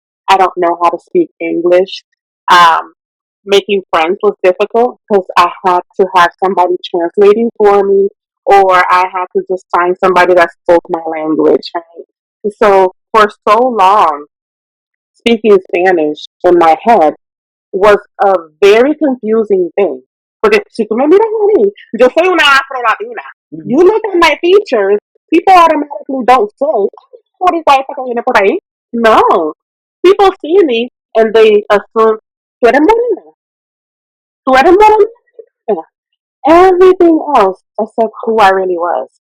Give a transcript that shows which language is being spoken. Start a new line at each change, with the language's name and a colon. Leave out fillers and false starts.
English: I don't know how to speak English. Making friends was difficult because I had to have somebody translating for me, or I had to just find somebody that spoke my language. Right? So for so long, speaking Spanish in my head was a very confusing thing.
Spanish: Porque si tú me miras a mí, yo soy una afro-latina.
English: You look at my features, people automatically don't say, what is that
Spanish: que viene por ahí?
English: No. People see me and they assume,
Spanish: tú eres morena. Tú eres morena.
English: Everything else except who I really was.